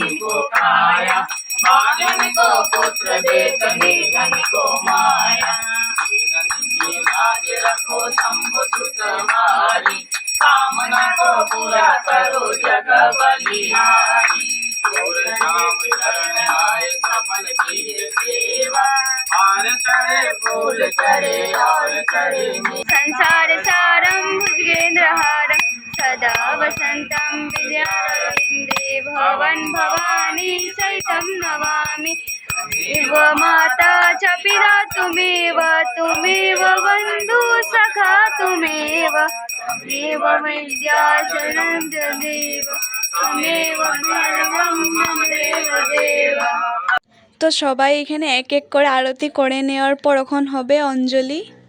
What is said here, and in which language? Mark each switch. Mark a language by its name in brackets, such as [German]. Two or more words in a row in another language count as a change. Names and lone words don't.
[Hindi] को काया बाजन को पुत्र देत निधन को माया दीनन की लाज रखो शंभु सुत मारी कामना को पूरा करो जग बलिहारी और नाम शरण आए सफल की सेवा हार चढ़े फूल चढ़े और चढ़े [Sanskrit] संसार सारं भुजगेन्द्रहारं सदा वसन्तं विद्यारविन्दे भवन् भवानी सहितं नमामि त्वमेव माता च पिता त्वमेव बन्धु सखा त्वमेव विद्या शरणं देव त्वमेव सर्वं मम देव। [Bangla] তো সবাই এখানে এক এক করে আরতি করে নেওয়ার পর এখন হবে অঞ্জলি।